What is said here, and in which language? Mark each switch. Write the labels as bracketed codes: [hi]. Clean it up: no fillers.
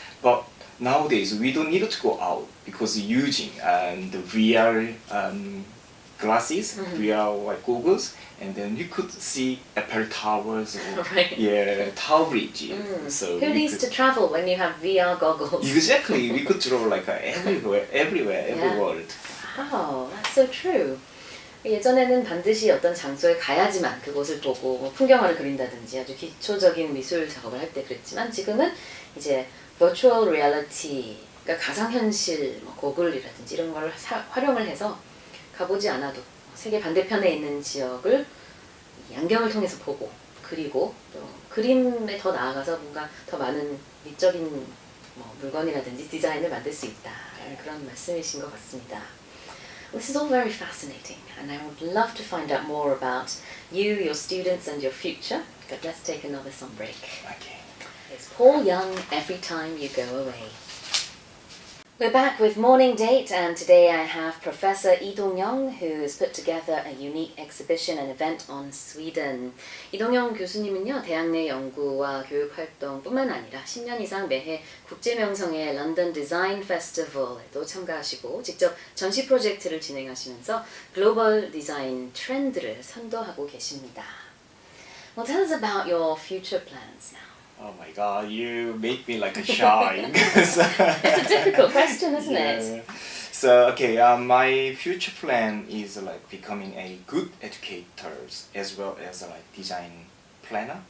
[en] But nowadays we don't need to go out because using the VR glasses, VR like goggles, and then you could see Eiffel Towers or Right. Tower Bridge. So Who we needs could- to travel when you have VR goggles? Exactly, we could draw like everywhere, every Yeah. world. Wow, that's so true. [ko] 예전에는 반드시 어떤 장소에 가야지만 그곳을 보고 뭐 풍경화를 그린다든지 아주 기초적인 미술 작업을 할 때 그랬지만 지금은 이제 virtual reality, 그러니까 가상현실 뭐 고글이라든지 이런 걸 활용을 해서 가보지 않아도 세계 반대편에 있는 지역을 양경을 통해서 보고 그리고 또 그림에 더 나아가서 뭔가 더 많은 미적인 뭐 물건이라든지 디자인을 만들 수 있다라는 그런 말씀이신 것 같습니다. [en] This is all very fascinating and I would love to find out more about you, your students and your future. But let's take another song break. Okay. It's Paul Young, Every Time You Go Away. We're back with Morning Date and today I have Professor Lee Dong-young who has put together a unique exhibition and event on Sweden. [ko] 이동영 교수님은요, 대학 내 연구와 교육 활동뿐만 아니라 10년 이상 매해 국제명성의 런던 디자인 페스티벌에도 참가하시고 직접 전시 프로젝트를 진행하시면서 글로벌 디자인 트렌드를 선도하고 계십니다. [en] Well, tell us about your future plans now. Oh my God, you make me like a shy. It's a difficult question, isn't it? So okay, my future plan is like becoming a good educator as well as like design planner.